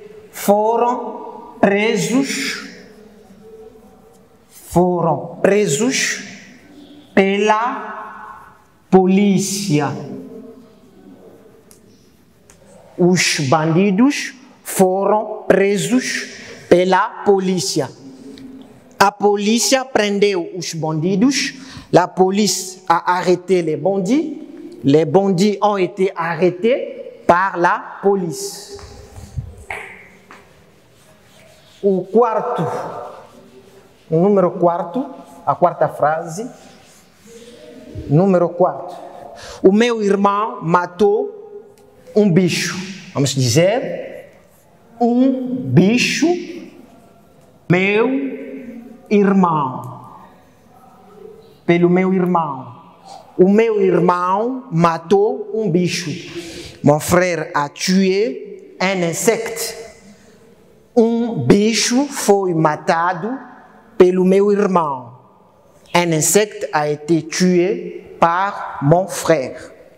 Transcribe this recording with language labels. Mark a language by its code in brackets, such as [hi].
[pt] Foram presos pela polícia. Os bandidos foram presos pela polícia. A polícia prendeu os bandidos, [fr] la police a arrêté les bandits ont été arrêtés par la police. [pt] O número 4, a quarta frase, número 4. O meu irmão matou um bicho. Vamos dizer, um bicho, meu irmão, pelo meu irmão. O meu irmão matou um bicho. [fr] Mon frère a tué un insecte. [pt] Um bicho foi matado pelo meu irmão. [fr] Un insecte a été tué par mon frère.